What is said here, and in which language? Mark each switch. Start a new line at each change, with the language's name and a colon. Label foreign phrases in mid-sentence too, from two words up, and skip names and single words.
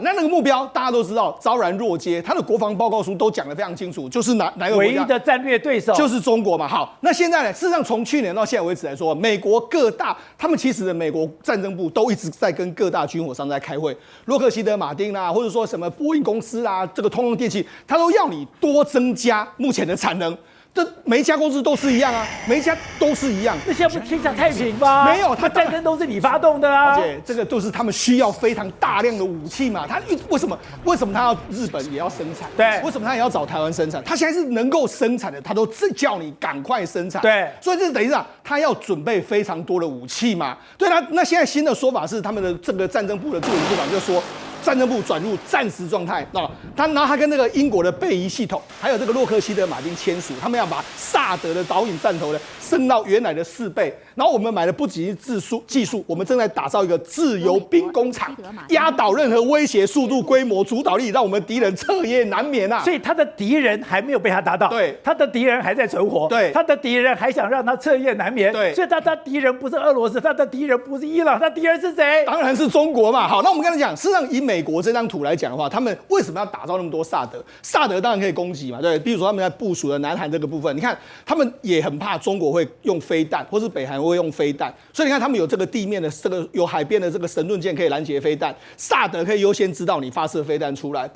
Chinese: 那個目標大家都知道，昭然若揭。他的國防報告書都講得非常清楚，就是哪個國家唯一的戰略對手就是中國嘛。好，那現在呢？事實上，從去年到現在為止來說，美國各大他們其實的美國戰爭部都一直在跟各大軍火商在開會，洛克希德馬丁啦，或者說什麼波音公司啦，這個通用電氣，他都要你多增加目前的產能。每一家公司都是一樣啊，每一家都是一樣。那现在不是天下太平嗎？沒有，他戰爭都是你發動的啊。而且這個都是他們需要非常大量的武器嘛。他為什麼他要日本也要生產？對，為什麼他也要找台灣生產？他現在是能夠生產的，他都叫你趕快生產。對，所以這等於是他要準備非常多的武器嘛。對，那現在新的說法是，他們的這個戰爭部的助理部長就說，戰爭部轉入戰時狀態啊。然後他跟那個英國的貝伊系統，還有這個洛克希德馬丁簽署，他們要把薩德的導引彈頭呢升到原來的4倍。然後我們買的不僅是技術，我們正在打造一個自由兵工廠，壓倒任何威脅、速度、規模、主導力，讓我們敵人徹夜難眠啊！所以他的敵人還沒有被他打倒，對，他的敵人還在存活，對，他的敌人還想讓他徹夜難眠，对，所以他敵人不是俄羅斯，他的敵人不是伊朗，他敵人是誰？當然是中國嘛。好，那我們剛才講，事實上以美國這張圖來講的話，他們為什麼要打造那麼多薩德？薩德當然可以攻擊嘛，對，比如說他們在部署的南韓這個部分，你看他們也很怕中國會用飛彈，或是北韓會用飛彈。所以你看，他們有這個地面的這個有海邊的這個神盾艦可以攔截飛彈，薩德可以優先知道你發射飛彈出來。